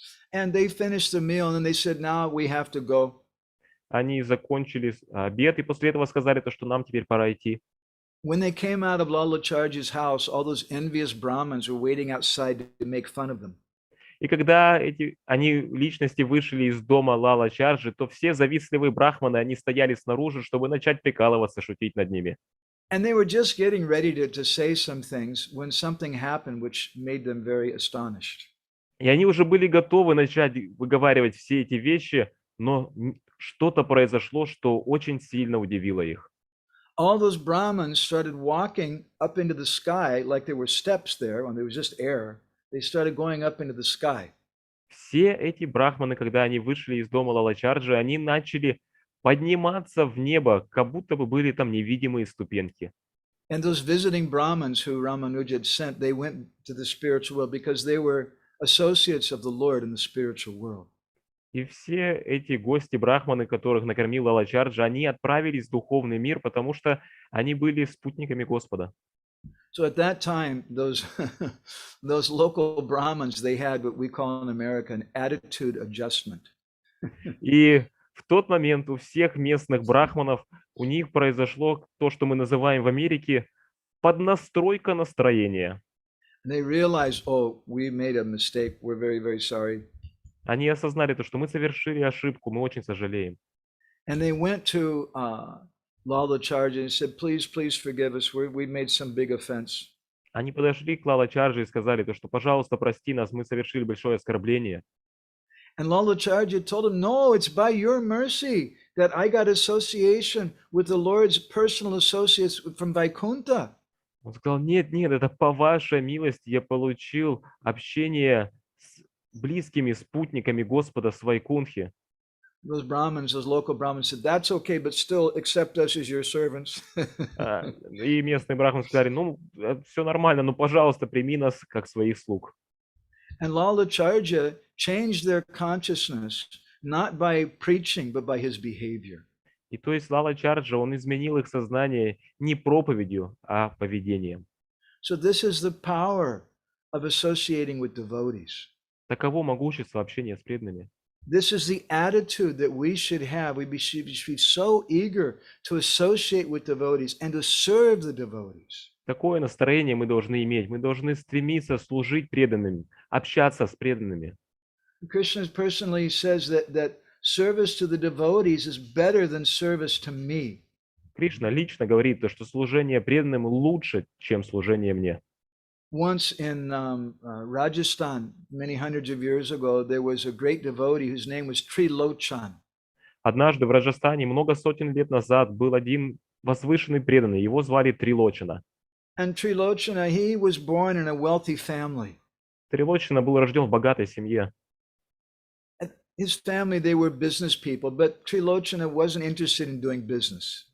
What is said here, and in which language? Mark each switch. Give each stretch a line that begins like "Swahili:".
English: And they finished the meal, and then they said, now we have to go.
Russian: Они закончили обед, и после этого сказали, то, что нам теперь пора идти.
English: When they came out of Lalacharya's house, all those envious Brahmins were waiting outside to make fun of them.
Russian: И когда они личности вышли из дома Лалачарджи, то все завистливые брахманы, они стояли снаружи, чтобы начать прикалываться, шутить над ними.
English: And they were just getting ready to say some things when something happened which made them very astonished.
Russian: И они уже были готовы начать выговаривать все эти вещи, но что-то произошло, что очень сильно удивило их.
English: All those Brahmins started walking up into the sky like there were steps there, when there was just air. They started going up into the sky.
Russian: Все эти брахманы, когда они вышли из дома Лалачарджи, они начали подниматься в небо, как будто бы были там невидимые ступеньки.
English: And those visiting Brahmins who Ramanuja had sent, they went to the spiritual world because they were associates of the Lord in the spiritual world.
Russian: И все эти гости брахманы, которых накормил Лалачарджа, они отправились в духовный мир, потому что они были спутниками Господа.
English: So at that time, those those local Brahmins, they had what we call in America an attitude adjustment.
Russian: И в тот момент у всех местных брахманов у них произошло то, что мы называем в Америке поднастройка настроения.
English: And they realized, oh, we made a mistake. We're very, very sorry.
Russian: Они осознали то, что мы совершили ошибку, мы очень сожалеем.
English: And they went to Lalacharya and said, please, please forgive us. We made some big offense.
Russian: Они подошли к Лалачарджи и сказали то, что, пожалуйста, прости нас, мы совершили большое оскорбление.
English: And Lalacharya told him, no, it's by your mercy that I got association with the Lord's personal associates from Vaikuntha.
Russian: Он сказал, нет, нет, это по вашей милости я получил общение с близкими спутниками Господа с Вайкунхи.
English: Those Brahmins, those local Brahmins said, that's okay, but still accept us as your servants.
Russian: И местные брахманы сказали, ну, все нормально, но, пожалуйста, прими нас как своих слуг.
English: And Lalacharya changed their consciousness, not by preaching, but by his behavior.
Russian: И то есть Лалачарджа, он изменил их сознание не проповедью, а поведением.
English: So this is the power of associating with devotees.
Russian: Таково могущество общения с преданными.
English: This is the attitude that we should have. We should be so eager to associate with devotees and to serve the devotees.
Russian: Такое настроение мы должны иметь. Мы должны стремиться служить преданным, общаться с преданными.
English: Krishna personally says that service to the devotees is better than service to me.
Russian: Кришна лично говорит, что служение преданным лучше, чем служение мне.
English: Once in Rajasthan, many hundreds of years ago, there was a great devotee whose name was Trilochan.
Russian: Однажды в Раджастане много сотен лет назад был один возвышенный преданный, его звали Трилочана.
English: And Trilocana, he was born in a wealthy family.
Russian: Трилочана был рожден в богатой семье.
English: His family, they were business people, but Trilocana wasn't interested in doing business.